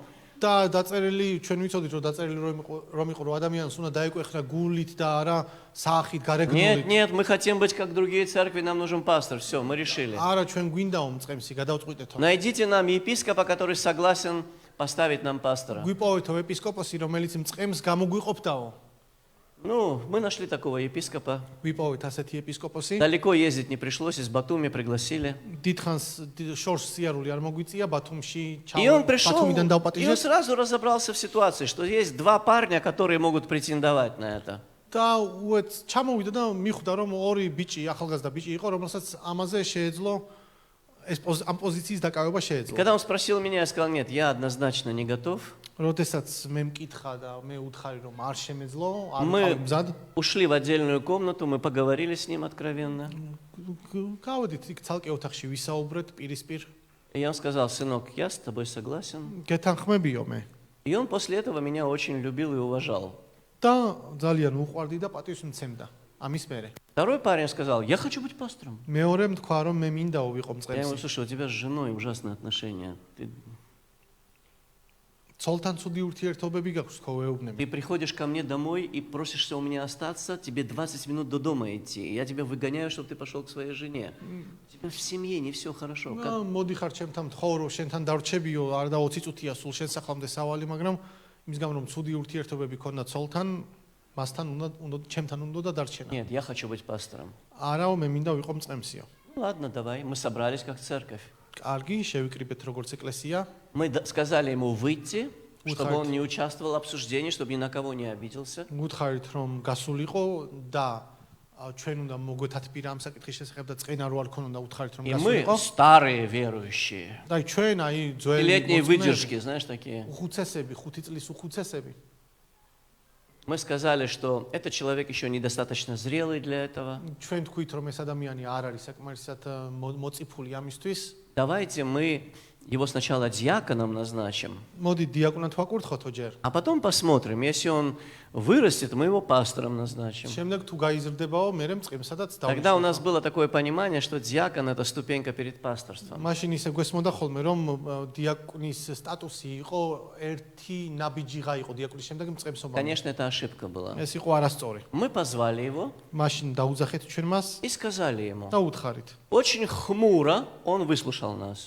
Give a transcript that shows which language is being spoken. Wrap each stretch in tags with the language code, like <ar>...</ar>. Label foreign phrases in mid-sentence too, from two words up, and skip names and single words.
<ka>და დაწერილი ჩვენ ვიცოდით, რომ დაწერილი რომ იყო, რომ ადამიანს უნდა დაეკვეხნა გულით და არა საახით, გარეგნულად.</ka> <ru>Нет, мы хотим быть как другие церкви, нам нужен пастор. Все, мы решили.</ru> <ka>არა, ჩვენ გვინდაო მწყემსი, გადავწყვიტეთო.</ka> <ru>Найдите нам епископа, который согласен поставить нам пастора.</ru> <ka>გვიპოვეთო ეპისკოპოსი, რომელიც მწყემს გამოგვიყოფდაო.</ka> <ru>Мы нашли такого епископа.</ru> <ka>გვიპოვეთ ასეთი ეპისკოპოსი.</ka> <ru>Далеко ездить не пришлось, из Батуми пригласили.</ru> <ka>დიდხანს შორს სიარული არ მოგვიწია баთუმში,</ka> <ru>И он пришел,</ru> <ka>ბათუმიდან</ka> <ru>и он</ru> <ka>დავპატიჟეთ</ka> <ru>сразу разобрался в ситуации, что есть два парня, которые могут претендовать на это.</ru> <ka>და უეც ჩამოვიდა და მიხვდა, რომ ორი ბიჭი, ახალგაზრდა ბიჭი იყო, რომელსაც ამაზე შეეძლო ამ პოზიციის დაკავება შეეძლო.</ka> <ru>Когда он спросил меня, я сказал: нет, я однозначно не готов.</ru> <ka>როდესაც მე მკითხა და მე უთხარი, რომ არ შემეძლო, არ</ka> <ru>Мы</ru> <ka>ვიყავი მზად.</ka> <ru>ушли в отдельную комнату, мы поговорили с ним откровенно.</ru> <ka>გავედით იქ ცალკე ოთახში ვისაუბრეთ პირისპირ.</ka> <ru>И он сказал: сынок, я с тобой согласен.</ru> <ka>გეთანხმებიო მე.</ka> <ru>И он после этого меня очень любил и уважал.</ru> <ka>და ძალიან უყვარდი და პატივს მცემდა. ამის მერე.</ka> <ru>Второй парень сказал: я хочу быть пастором.</ru> <ka>მეორემ თქვა, რომ მე მინდაო ვიყო</ka> <ru>Я ему:</ru> <ka>მწყემსი.</ka> <ru>слушай, у тебя с женой ужасные отношения.</ru> <ka>ცოლთან ცუდი ურთიერთობები გაქვს, ხო ვეუბნები.</ka> <ru>Ты приходишь ко мне домой и просишься у меня остаться, тебе 20 минут до дома идти. Я тебя выгоняю, чтобы ты пошел к своей жене. У тебя в семье не все хорошо.</ru> <ka>მოდიხარ ჩემთან მთხოვრო, შენთან დარჩებიო, არ და 20 წუთია სულ შენ სახლამდე სავალი, მაგრამ იმის გამო რომ ცუდი ურთიერთობები ქონდა ცოლთან, მასთან უნდა ჩემთან უნდა და დარჩენა.</ka> <ru>Нет, я хочу быть пастором.</ru> <ka>არაო, მე მინდა ვიყო მწყემსიო.</ka> <ru>Ладно, давай. Мы собрались как церковь.</ru> <ka>კარგი, შევიკრიბეთ როგორც ეკლესია.</ka> <ru>Мы сказали ему выйти, чтобы он не участвовал в обсуждении, чтобы ни на кого не обиделся.</ru> <ka>გუთხარით რომ გასულიყო და ჩვენ უნდა მოგვეთათბირა ამ საკითხის შესახებ და წენა რო არ ქონოდა უთხარით რომ</ka> <ru>И мы</ru> <ka>გასულიყო.</ka> <ru>старые верующие.</ru> <ka>და ჩვენ აი ძველი</ka> <ru>Летние выдержки, знаешь, такие.</ru> <ka>უხუცესები, 5 წლის უხუცესები.</ka> <ru>Мы сказали, что этот человек еще недостаточно зрелый для этого.</ru> <ka>ჩვენ თქვით რომ ეს ადამიანი არ არის საკმარისად მოწიფული ამისთვის.</ka> <ru>Давайте мы его сначала диаконом назначим,</ru> <ka>მოდი დიაკვნად ვაკურთხოთო ჯერ.</ka> <ru>а потом посмотрим, если он вырастет, мы его пастором назначим.</ru> <ka>შემდეგ თუ გაიზრდებაო, მე მწყემსადაც</ka> <ru>Тогда у</ru> <ka>დავნიშნო.</ka> <ru>нас было такое понимание, что диакон – это ступенька перед пасторством.</ru> <ka>მაშინ ისე გვესმოდა ხოლმე რომ დიაკნის სტატუსი იყო ერთი ნაბიჯიღა იყო დიაკნის შემდეგ მწყემსობა.</ka> <ru>Конечно, это ошибка была.</ru> <ka>ეს იყო არასწორი.</ka> <ru>Мы позвали его</ru> <ka>მაშინ დაუძახეთ ჩვენ მას</ka> <ru>и сказали ему.</ru> <ka>და უთხრით.</ka> <ru>Очень хмуро он выслушал нас.</ru>